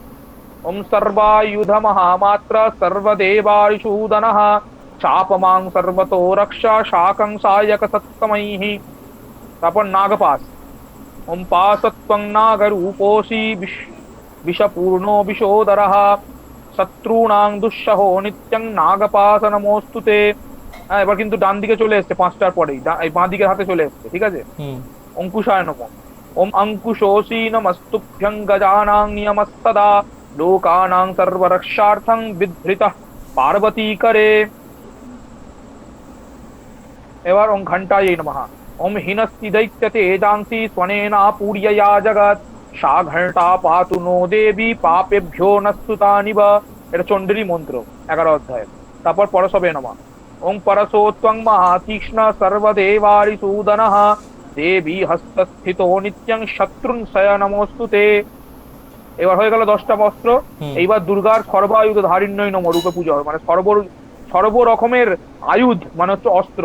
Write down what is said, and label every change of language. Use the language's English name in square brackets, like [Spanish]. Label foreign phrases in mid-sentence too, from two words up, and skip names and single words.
[Sanskrit] ओम सर्वायुध महामात्र सर्वदेवारिषूदनः चापमां सर्वतो रक्षा शाकं सायक सत्तमैः। [Bangla] तापर नागपास। [Sanskrit] ओम पासत्वं नागरूपोऽसि विषपूर्णो विशोदरः शत्रूणां दुःसहो नित्यं नागपास नमोस्तुते। [Bangla] এবার কিন্তু ডান দিকে চলে এসছে, পাঁচটার পরেই এই বাঁ দিকের হাতে চলে এসছে, ঠিক আছে। [Sanskrit] অঙ্কুশায় নমঃ। ওম অঙ্কুশোऽসি নমস্তুভ্যং গজানাং নিয়মস্তদা लोकानां सर्वरक्षार्थं विधृतः पार्वती करे। एबार ओं घंटायै नमः। ओम हिनस्ति दैत्यते एजांसि स्वनेना पूर्यया जगत् सा घंटा पातु नो देवी पापेभ्यो नस्तुतानिव। [Bangla] এটা চণ্ডী মন্ত্র 11 অধ্যায়। তারপর [Sanskrit] পরশবে নমঃ। ওং পরশোত্বং মহাতীক্ষ্ণ সর্বদেবারিসূদনঃ দেবী হস্তস্থিতো নিত্যং শত্রুঞ্চয় নমোস্তুতে। [Bangla] এবার হয়ে গেল 10টা বস্ত্র। এইবার দুর্গার [Sanskrit] সর্বায়ুধ ধারিণ্যই নমঃ [Bangla] রূপে পূজা হবে, মানে সর্ব রকমের আয়ুধ, মানে হচ্ছে অস্ত্র।